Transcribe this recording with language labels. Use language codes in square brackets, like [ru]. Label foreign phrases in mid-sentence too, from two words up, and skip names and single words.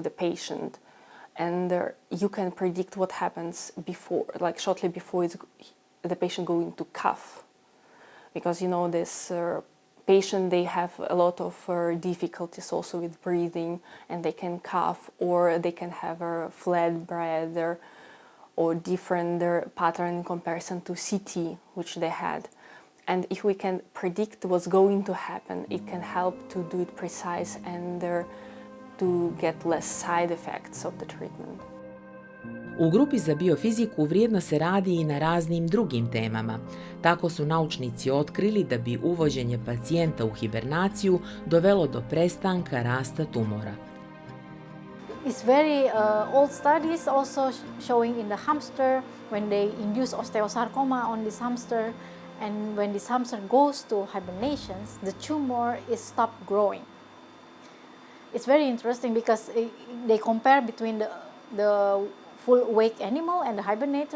[en] the patient, and you can predict what happens before, like shortly before the patient going to cough, because this patient, they have a lot of difficulties also with breathing, and they can cough or they can have a flat breath or different pattern in comparison to CT, which they had. And if we can predict what's going to happen, it can help to do it precise and to get less side effects of the treatment. [bs] U grupi za biofiziku vrijedno se radi i na raznim drugim temama. Tako su naučnici otkrili da bi uvođenje pacijenta u hibernaciju dovelo do prestanka rasta tumora. [en] It's very old studies also showing in the hamster when they induce osteosarcoma on this hamster, and when this hamster goes to hibernations, the tumor is stopped growing. It's very interesting because they compare between the full awake animal and the hibernator.